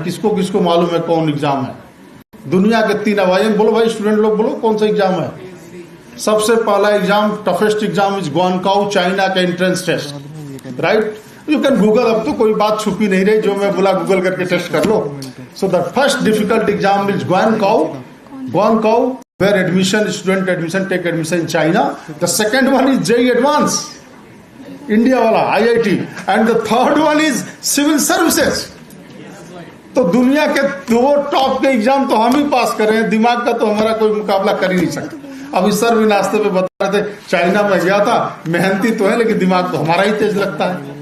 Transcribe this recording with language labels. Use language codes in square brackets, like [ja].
[hi] किसको किसको मालूम है कौन एग्जाम है? दुनिया के 3. आवाज बोलो भाई, स्टूडेंट लोग बोलो कौन सा एग्जाम है. सबसे पहला exam, [en] toughest exam is ग्वानकाओ, [hi] China का entrance test. [en] Right, you can Google. [hi] अब तो कोई बात छुपी नहीं रही, जो मैं बोला गूगल करके टेस्ट कर लो. [en] So the first difficult exam is ग्वानकाओ where student admission take admission in China. The second one is JEE Advance, India वाला IIT, and the third one is Civil Services. [hi] तो दुनिया के 2 टॉप के exam तो हम ही पास कर रहे हैं. दिमाग का तो हमारा कोई मुकाबला कर ही नहीं सकता. अब इस सर भी नाश्ते पे बता रहे थे चाइना में गया था, मेहनती तो है लेकिन दिमाग तो हमारा ही तेज लगता है.